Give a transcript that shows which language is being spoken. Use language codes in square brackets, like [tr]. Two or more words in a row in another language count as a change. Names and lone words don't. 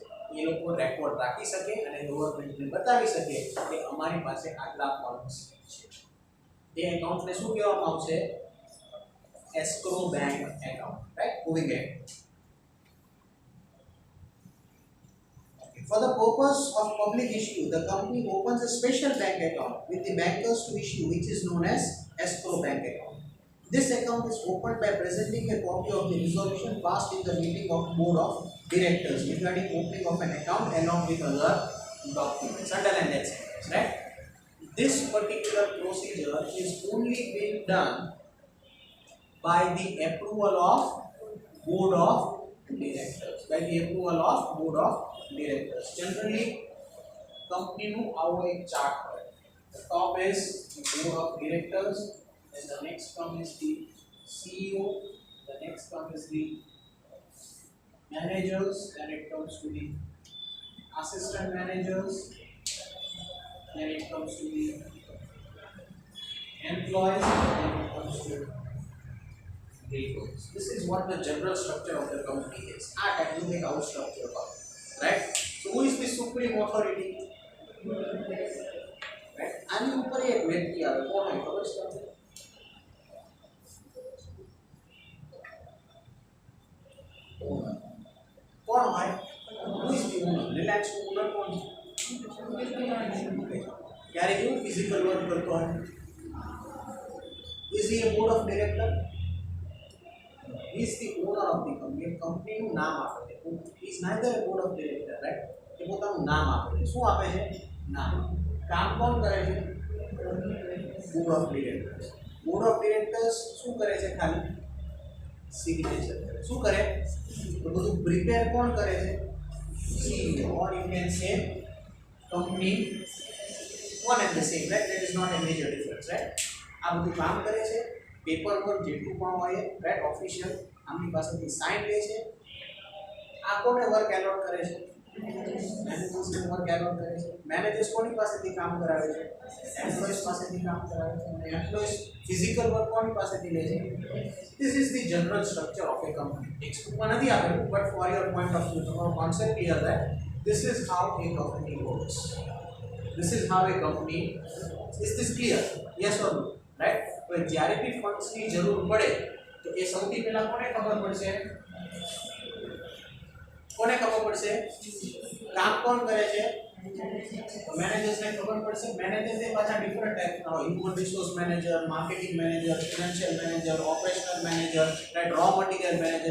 [gu] એ લોકો રેકોર્ડ રાખી શકે અને ગવર્નમેન્ટને બતાવી શકે કે અમારી પાસે આટલા ફંડ્સ છે. એ એકાઉન્ટને શું કહેવામાં આવશે? [en] escrow bank account. Right? Moving ahead. For the purpose of public issue, the company opens a special bank account with the bankers to issue, which is known as escrow bank account. This account is opened by presenting a copy of the resolution passed in the meeting of board of directors regarding opening of an account along with other documents. Underline that sentence, right? This particular procedure is only being done by the approval of board of directors. Generally, company [gu] નું આવો એક ચાર્ટ હોય. [en] The top is the board of directors. Then the next one is the CEO, the next one is the managers, then it comes to the assistant managers, then it comes to the employees, then it comes to the employees. This is what the general structure of the company is. That will make our structure about, right? So who is the supreme authority? Right? [gu] આની ઉપર એક વ્યક્તિ આવે, કોણ હોય ખબર છે તમને? કોણ હોય? [en] Who is the owner? [gu] Reliance નું ઓનર કોણ છે? ક્યારે કેવું [en] physical work [gu] કરતો હોય? [en] Is he a board of director? He is the owner of the company. [gu] કંપની નું નામ આપે છે. [en] He is neither a board of director, right? [gu] એ પોતાનું નામ આપે છે. શું આપે છે? નામ. કામ કોણ કરે છે? [en] board of directors. Board of directors [gu] શું કરે છે? ખાલી સિગ્નેચર કરે. શું કરે? તો બધું પ્રિપેર કોણ કરે છે? [en] CEO, or you can say company one and the same, right? That is not a major difference, right? [gu] આ બધું કામ કરે છે, [en] paper work [gu] જેટલું પણ હોય, [en] right, official [gu] આમની પાસેથી સાઇન લે છે. આ કોને [en] work allot [gu] કરે છે? મેનેજર્સને [en] work allot [gu] કરે છે. મેનેજર્સ કોની પાસેથી કામ કરાવે છે? એમ્પ્લોઈઝ પાસેથી કામ કરાવે છે. અને એમ્પ્લોઈઝ [en] physical work [gu] કોની પાસેથી લે છે? [en] This is the general structure of a company. [gu] ટેક્સ્ટબુકમાં નથી આપેલું, [en] but for your point of view, તમારો concept clear that this is how a company works. This is how a company. Is this clear? Yes or no? Right? [gu] તો જ્યારે બી ફંડ્સની જરૂર પડે તો એ સૌથી પહેલા કોને ખબર પડશે? કોને ખબર પડશે? કામ કોણ કરે છે? મેનેજર્સ ને ખબર પડશે. મેનેજર્સ એ પાછા [en] different typeના [gu] હોય. [en] Human resource manager, marketing manager, financial manager, operational manager, right, raw material manager.